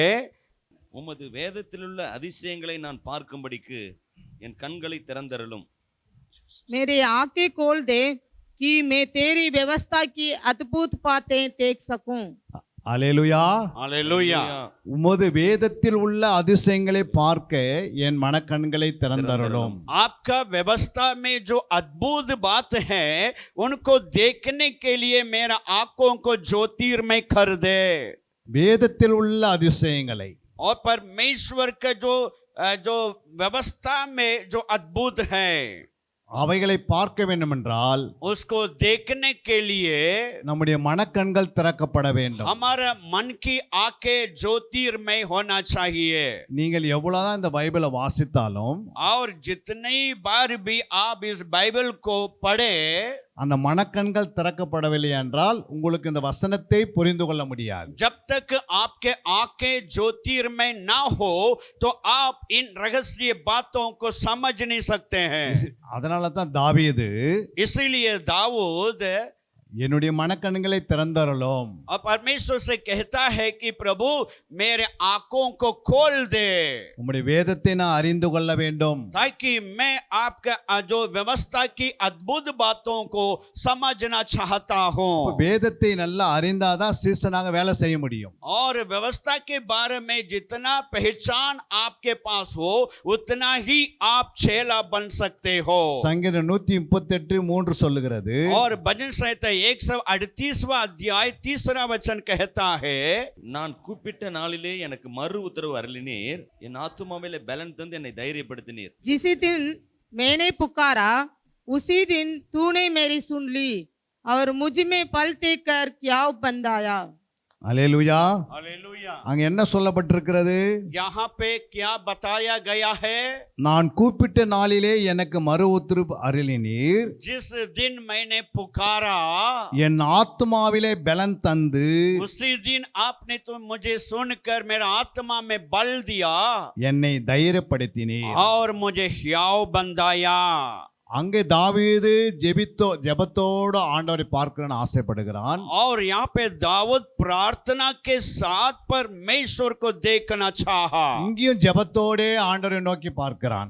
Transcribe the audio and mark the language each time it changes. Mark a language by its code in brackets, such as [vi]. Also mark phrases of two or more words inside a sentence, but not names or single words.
[ta] உமது வேதத்திலுள்ள அதிசயங்களை நான் பார்க்கும்படிக்கு என் கண்களை திறந்தருளும். [hi] मेरे आंखें खोल दे कि मैं तेरी व्यवस्था की अद्भुत बातें देख सकूं। [ta] அல்லேலூயா. [hi] हालेलुया। [ta] உமது வேதத்தில் உள்ள அதிசயங்களை பார்க்க என் மனக்கண்களை திறந்தருளும். [hi] आपका व्यवस्था में जो अद्भुत बात है उनको देखने के लिए मेरा आंखों को ज्योतिर्मय कर दे। [ta] வேதத்தில் உள்ள அதிசயங்களை [hi] और परमेश्वर का जो व्यवस्था में जो अद्भुत है [ta] அவைகளை பார்க்க வேண்டுமென்றால் [hi] उसको देखने के लिए [ta] நம்முடைய மனக்கண்கள் திறக்கப்பட வேண்டும். [hi] हमारा मन की आंखें ज्योतिर्मय होना चाहिए. [ta] நீங்கள் எவ்வளவுதான் இந்த பைபிளை வாசித்தாலும் [hi] और जितनी बार भी आप इस बाइबल को पढ़े [ta] அந்த மனக்கண்கள் திறக்கப்படவில்லை என்றால் உங்களுக்கு இந்த வசனத்தை புரிந்து கொள்ள முடியாது. [hi] जब तक आपके आंखें ज्योतिर्मय ना हो तो आप इन रहस्य बातों को समझ नहीं सकते हैं. [ta] அதனால தான் தாவீது [hi] इसीलिए दाऊद [ta] என்னுடைய மனக்கண்களை திறந்தருளும் [hi] और परमेश्वर से कहता है कि प्रभु मेरे आंखों को खोल दे [ta] உம்முடைய வேதத்தை நான் அறிந்து கொள்ள வேண்டும். [hi] ताकि मैं आपका जो व्यवस्था की अद्भुत बातों को समझना चाहता हूँ. [ta] வேதத்தை நல்லா அறிந்தாதான் சீசனாக வேலை செய்ய முடியும். [hi] और व्यवस्था के बारे में जितना पहचान आपके पास हो उतना ही आप चेला बन सकते हो. [ta] சங்கீதம் 138:3 சொல்லுகிறது, [hi] और भजन संहिता 138वां अध्याय 3रा वचन कहता है, [ta] நான் கூப்பிட்ட நாளிலே எனக்கு மறு உத்தரவு அருளினீர், என் ஆத்துமாவிலே பலன் தந்து என்னை தைரியப்படுத்தினீர். [hi] जिसी दिन मैंने पुकारा उसी दिन तूने मेरी सुन ली और मुझ में पल देकर क्या बंदाया. [ta] அல்லேலூயா. [hi] हालेलुया. [ta] அங்க என்ன சொல்லப்பட்டிருக்கிறது? [hi] यहाँ पे क्या बताया गया है? [ta] நான் கூப்பிட்ட நாளிலே எனக்கு மறு உத்தரவு அருளினீர், [hi] जिस दिन मैंने पुकारा [ta] என் ஆத்துமாவிலே பலன் தந்து [hi] उसी दिन आपने तो मुझे सुनकर मेरा आत्मा में बल दिया [ta] என்னை தைரியப்படுத்தினீர். [hi] और मुझे हियाव बंदाया. [ta] அங்கே தாவீது ஜெபத்தோடு ஆண்டவரை பார்க்கணும்னு ஆசைப்படுகிறான். [hi] और यहाँ पे दाऊद प्रार्थना के साथ परमेश्वर को देखना चाहा. [ta] இங்கேயும் ஜெபத்தோடே ஆண்டவரை நோக்கி பார்க்கிறான்.